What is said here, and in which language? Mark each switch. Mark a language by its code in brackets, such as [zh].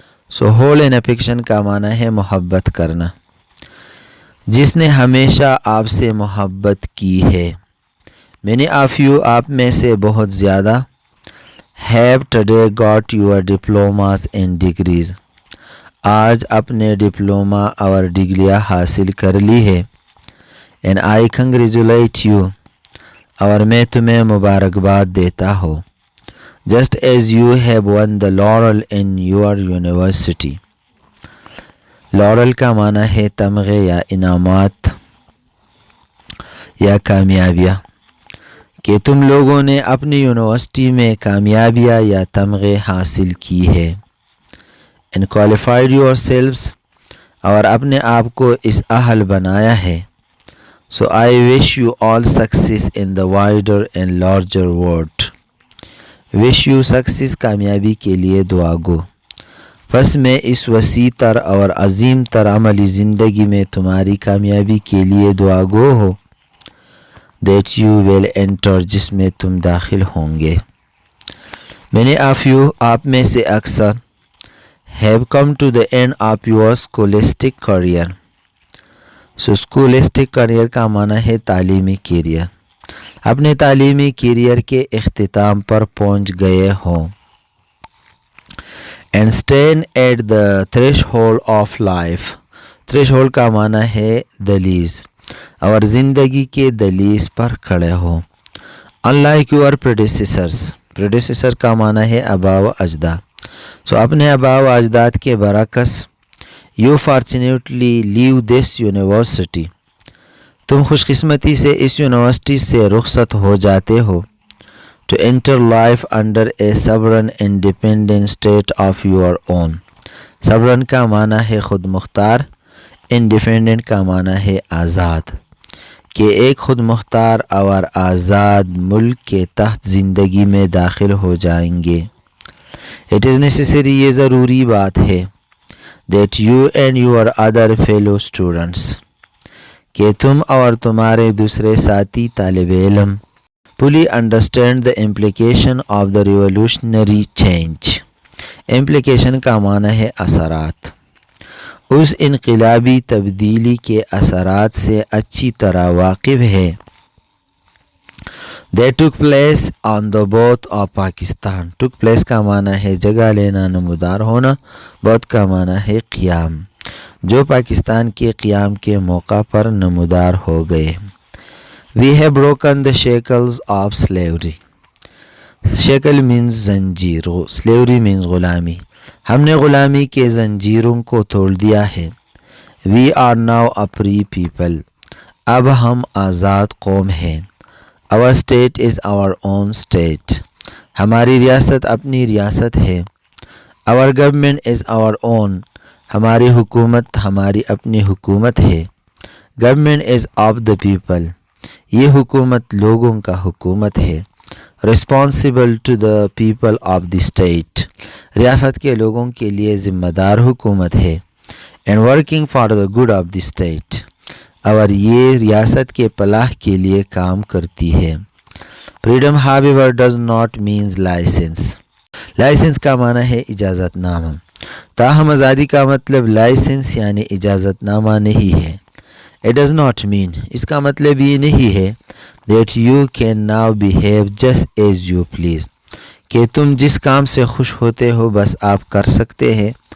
[en] So hold in affection [ur] کا معنی ہے محبت کرنا جس نے ہمیشہ آپ سے محبت کی ہے. [en] many of you [ur] آپ میں سے بہت زیادہ [en] have today got your diplomas and degrees [ur] آج اپنے ڈپلوما اور ڈگریاں حاصل کر لی ہے [en] and I congratulate you [ur] اور میں تمہیں مبارکباد دیتا ہوں [en] just as you have won the laurel in your university. [ur] Laurel کا معنی ہے تمغے یا انعامات یا کامیابیاں کہ تم لوگوں نے اپنی یونیورسٹی میں کامیابیاں یا تمغے حاصل کی ہے. [en] and qualified yourselves [ur] اور اپنے آپ کو اس اہل بنایا ہے. [en] so I wish you all success in the wider and larger world. wish you success [ur] کامیابی کے لیے دعا گو. پس میں اس وسیع تر اور عظیم تر عملی زندگی میں تمہاری کامیابی کے لیے دعا گو ہو [en] that you will enter [ur] جس میں تم داخل ہوں گے. [en] many of you [ur] آپ میں سے اکثر [en] have come to the end of your scholastic career. [ur] so scholastic career کا معنی ہے تعلیمی کیریئر. اپنے تعلیمی کیریئر کے اختتام پر پہنچ گئے ہوں [en] and stand at the threshold of life. [ur] threshold کا معنی ہے دہلیز اور زندگی کے دہلیز پر کھڑے ہو. [en] unlike your predecessor [ur] کا معنی ہے آباء و اجداد. so اپنے آباء و اجداد کے برعکس [en] you fortunately leave this university. [ur] تم خوش قسمتی سے اس یونیورسٹی سے رخصت ہو جاتے ہو [en] to enter life under a sovereign independent state of your own. [ur] sovereign کا معنی ہے خود مختار, independent کا معنی ہے آزاد کہ ایک خود مختار اور آزاد ملک کے تحت زندگی میں داخل ہو جائیں گے. [en] it is necessary [ur] یہ ضروری بات ہے [en] that you and your other fellow students [ur] کہ تم اور تمہارے دوسرے ساتھی طالب علم [en] fully understand the implication of the revolutionary change. [ur] implication کا معنی ہے اثرات. اس انقلابی تبدیلی کے اثرات سے اچھی طرح واقف ہے. [en] they took place on the both of Pakistan. [ur] took place کا معنی ہے جگہ لینا, نمودار ہونا. both کا معنی ہے قیام. جو پاکستان کے قیام کے موقع پر نمودار ہو گئے۔ [en] We have broken the shackles of slavery. [ur] Shackle means زنجیر، slavery means غلامی۔ ہم نے غلامی کے زنجیروں کو توڑ دیا ہے۔ [en] We are now a free people. [ur] اب ہم آزاد قوم ہیں۔ [en] Our state is our own state. [ur] ہماری ریاست اپنی ریاست ہے۔ [en] Our government is our own. [ur] ہماری حکومت ہماری اپنی حکومت ہے۔ [en] Government is of the people. [ur] یہ حکومت لوگوں کا حکومت ہے۔ [en] Responsible to the people of the state. [ur] ریاست کے لوگوں کے لیے ذمہ دار حکومت ہے۔ [en] And working for the good of the state. [ur] اور یہ ریاست کے فلاح کے لیے کام کرتی ہے۔ [en] Freedom however does not means license. [ur] Licence کا معنی ہے اجازت نامہ، تاہم آزادی کا مطلب لائسنس یعنی اجازت نامہ نہیں ہے۔ [en] It does not mean، [ur] اس کا مطلب یہ نہیں ہے [en] that you can now behave just as you please، [ur] کہ تم جس کام سے خوش ہوتے ہو بس آپ کر سکتے ہیں۔